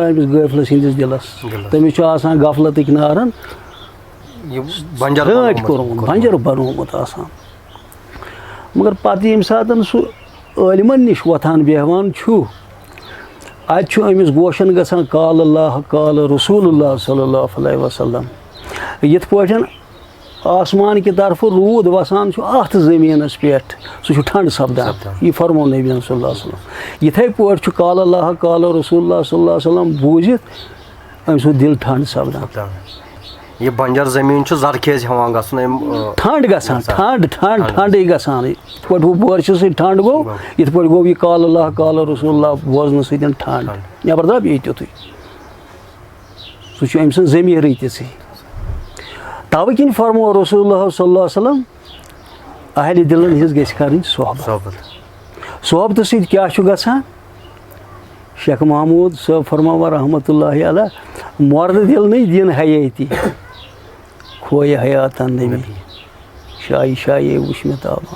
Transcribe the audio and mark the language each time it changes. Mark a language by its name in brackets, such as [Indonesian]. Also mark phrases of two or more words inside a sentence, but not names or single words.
[Kashmiri] أمِس غٲفلس ہِنٛدِس دِلس تٔمِس چھُ آسان غفلتٕکۍ نارن پھرٛٲنٛٹۍ کوٚرمُت بنجر بنومُت آسان مگر پتہٕ ییٚمہِ ساتہٕ سُہ عٲلمن نِش وۄتھان بیٚہوان چھُ اتہِ چھُ أمِس گوشن گژھان [Arabic] قال اللہ قال رسول اللہ صلی اللہ علیہ وسلم [Kashmiri] یِتھ پٲٹھۍ آسمان کہِ طرفہٕ روٗد وسان چھُ اتھ زٔمیٖنس پٮ۪ٹھ سُہ چھُ ٹھنٛڈٕ سپدان یہِ فرمو نبی [Arabic] صلی اللہ علیہ وسلم [Kashmiri] یِتھے پٲٹھۍ چھُ [Arabic] قال اللہ قال رسول اللہ صلی اللہ علیہ وسلم [Kashmiri] بوٗزِتھ أمۍ سُنٛد دِل ٹھنٛڈ سپدان. یہ بنجر زٔمیٖن چھُ زرخیز ہٮ۪وان گژھُن أمۍ ٹھنٛڈ گژھان ٹھنٛڈٕے گژھان یِتھ پٲٹھۍ ہُہ بٲرشہِ سۭتۍ ٹھنٛڈ گوٚو یِتھ پٲٹھۍ گوٚو یہِ [Arabic] قال اللہ قال رسول اللہ [Kashmiri] بوزنہٕ سۭتۍ ٹھنٛڈ نٮ۪بر درٛاو بیٚیہِ تیُتھُے سُہ چھُ أمۍ سٕنٛز ضمیٖرٕے تِژھٕے تَوَے کِنۍ فرموو [Arabic] رسول اللہ صلی اللہ علیہ وسلم [Kashmiri] اہلِ دِلَن ہِنٛز گژھِ کَرٕنۍ صحبتہٕ سۭتۍ کیٛاہ چھُ گژھان شیخ محموٗد صٲب فرماوان [Arabic] رحمتہ اللہ علیہ [Kashmiri] مۄردٕ دِل نٕے دِن حیٲتی کھویہِ حیاتن نبی شایہِ شایے وٕچھ مےٚ تابان